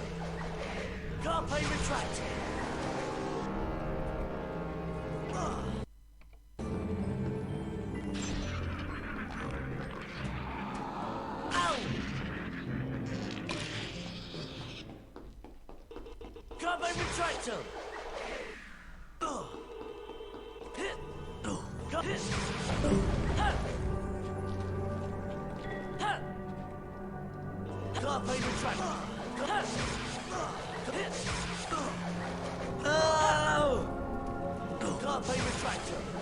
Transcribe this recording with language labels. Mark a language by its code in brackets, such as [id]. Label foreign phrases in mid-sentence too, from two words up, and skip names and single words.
[la] Carpe retractor! Ow! Carpe retractor! [en] Hit! Hit! Ha! Ha! [la] Carpe retractor! Ha! Hit! Oh! Carpe retractor!